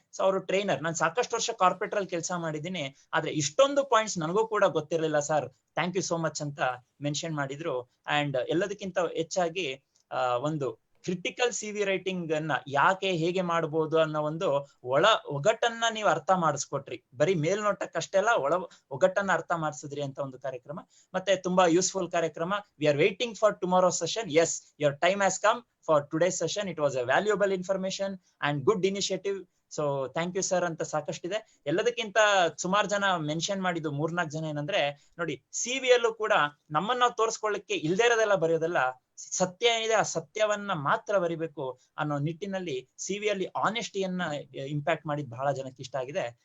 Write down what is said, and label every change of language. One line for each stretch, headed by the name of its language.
Kannada: So ಅವರು trainer, ನಾನು ಸಾಕಷ್ಟು ವರ್ಷ ಕಾರ್ಪೊರೇಟ್ ಅಲ್ಲಿ ಕೆಲಸ ಮಾಡಿದ್ದೀನಿ, ಆದ್ರೆ ಇಷ್ಟೊಂದು ಪಾಯಿಂಟ್ಸ್ ನನಗೂ ಕೂಡ ಗೊತ್ತಿರಲಿಲ್ಲ sir,
English: thank you so much
Kannada: ಅಂತ ಮೆನ್ಷನ್ ಮಾಡಿದ್ರು. ಅಂಡ್ ಎಲ್ಲದಕ್ಕಿಂತ ಹೆಚ್ಚಾಗಿ ಒಂದು ಕ್ರಿಟಿಕಲ್ CV ರೈಟಿಂಗ್ ಅನ್ನ ಯಾಕೆ ಹೇಗೆ ಮಾಡಬಹುದು ಅನ್ನೋ ಒಂದು ಒಗಟನ್ನ ನೀವು ಅರ್ಥ ಮಾಡಿಸ್ಕೊಟ್ರಿ. ಬರೀ ಮೇಲ್ನೋಟಕ್ಕಷ್ಟೇ ಅಲ್ಲ, ಒಗಟನ್ನ ಅರ್ಥ ಮಾಡಿಸಿದ್ರಿ ಅಂತ ಒಂದು ಕಾರ್ಯಕ್ರಮ. ಮತ್ತೆ ತುಂಬಾ ಯೂಸ್ಫುಲ್ ಕಾರ್ಯಕ್ರಮ.
English: We are waiting for tomorrow session. Yes, your time has come for today's session. It was a valuable information and good initiative. So thank you sir
Kannada: ಅಂತ ಸಾಕಷ್ಟಿದೆ. ಎಲ್ಲದಕ್ಕಿಂತ ಸುಮಾರು ಜನ ಮೆನ್ಷನ್ ಮಾಡಿದ್ದು 3-4 ಜನ ಏನಂದ್ರೆ, ನೋಡಿ ಸಿವಿಯಲ್ಲೂ ಕೂಡ ನಮ್ಮನ್ನ ನಾವು ತೋರಿಸ್ಕೊಳ್ಳಿಕ್ಕೆ ಇಲ್ದೇ ಇರೋದೆಲ್ಲ ಬರೆಯೋದಲ್ಲ, ಸತ್ಯ ಏನಿದೆ ಆ ಸತ್ಯವನ್ನ ಮಾತ್ರ ಬರಿಬೇಕು ಅನ್ನೋ ನಿಟ್ಟಿನಲ್ಲಿ ಸಿವಿಯಲ್ಲಿ ಆನೆಸ್ಟಿಯನ್ನ ಇಂಪ್ಯಾಕ್ಟ್ ಮಾಡಿದ್ ಬಹಳ ಜನಕ್ಕೆ ಇಷ್ಟ ಆಗಿದೆ.